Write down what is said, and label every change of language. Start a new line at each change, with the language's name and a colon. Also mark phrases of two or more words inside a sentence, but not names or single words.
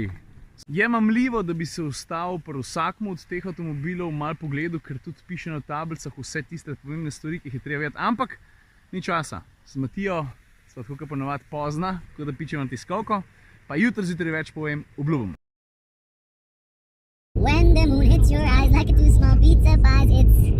Slovenian: Je mamljivo, da bi se ustavil pri vsakmu od teh avtomobilov malo pogledal, ker tudi piše na tablicah vse tiste pomembne stvari, ki jih je treba vedeti. Ampak ni časa. S Matijo sva tako ponovadi pozna, tako da pičem na tiskovko, pa jutri zjutraj več povem, obljubim.
English: When the moon hits your eyes like a two small pizza pies, it's